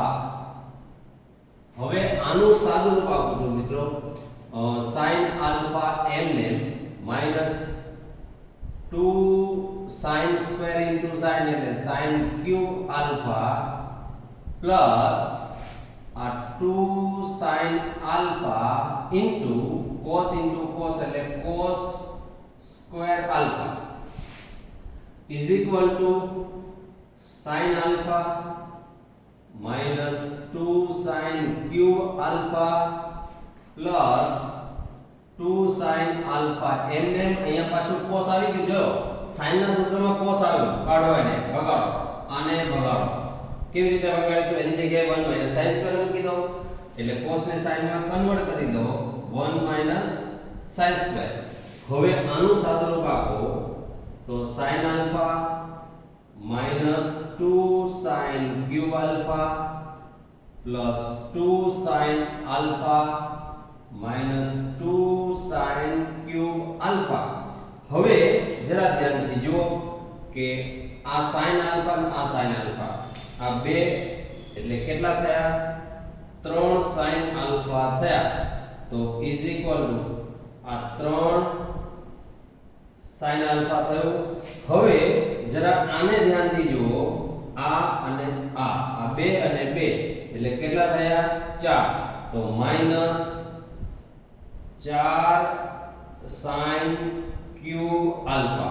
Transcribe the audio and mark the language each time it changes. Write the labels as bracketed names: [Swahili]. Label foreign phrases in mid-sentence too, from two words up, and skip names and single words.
[Gujarati] હવે આનું સાદું રૂપ આપું છું મિત્રો, [English] sin alpha [Gujarati] એમને -2 sin [English] square into sin એટલે sin cube alpha પ્લસ આ 2 sin alpha into cos એટલે cos square alpha is equal to sin alpha minus 2 sin cube alpha plus 2 sin alpha [Gujarati] એમને અહીંયા પાછું [English] cos [Gujarati] આવી ગયું. જો sin ના સૂત્રમાં cos આવ્યું, કાઢો એને, ભગાડો, આને ભગાડો. કેવી રીતે ભગાડીશું? એની જગ્યાએ 1 - [English] sin square [Gujarati] મૂકી દો એટલે cos ને sin માં કન્વર્ટ કરી દો 1 - [English] sin square. [Gujarati] હવે આનું સાદું રૂપ આપો તો [English] sin alpha -2 sin cube alpha plus 2 sin alpha minus 2 sin cube alpha. [Gujarati] હવે જરા ધ્યાનથી જુઓ કે આ [English] sin alpha [Gujarati] અને આ [English] sin alpha [Gujarati] આ બે એટલે કેટલા થયા? [English] 3 sin alpha [Gujarati] થયા. તો [English] is equal to આ 3 sin alpha થયું. [Gujarati] હવે જરા આને ધ્યાનથી જુઓ, આ અને આ બે અને બે એટલે કેટલા થયા? [English] 4. તો minus 4 sin cube alpha.